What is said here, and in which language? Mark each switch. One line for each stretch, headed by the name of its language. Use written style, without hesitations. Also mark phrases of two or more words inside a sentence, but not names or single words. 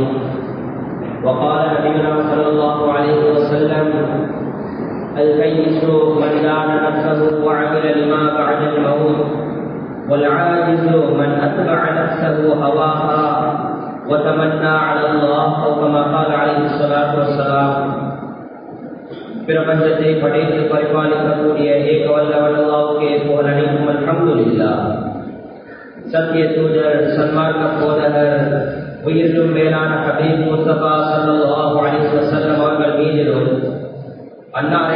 Arabic: وقال نبينا صلى الله عليه وسلم الكيس من دان نفسه وعمل لما بعد الموت والعاجز من أتبع نفسه هواها وتمنى على الله أو كما قال عليه الصلاة والسلام.
Tamil: பிரபஞ்சத்தை படைத்து பரிபாலிக்கக்கூடிய ஏகவல்லவன் அல்லாஹ்வுக்கே புகழ் அனைத்தும் அல்ஹம்துலில்லாஹ். சத்திய தூதர் சன்மார்க்க போதகர் உயிரிலும் மேலான ஹபீப் முஸ்தபா
Arabic: صلى الله عليه وسلم
Tamil: அவர்கள் மீதிலும் அன்னாரை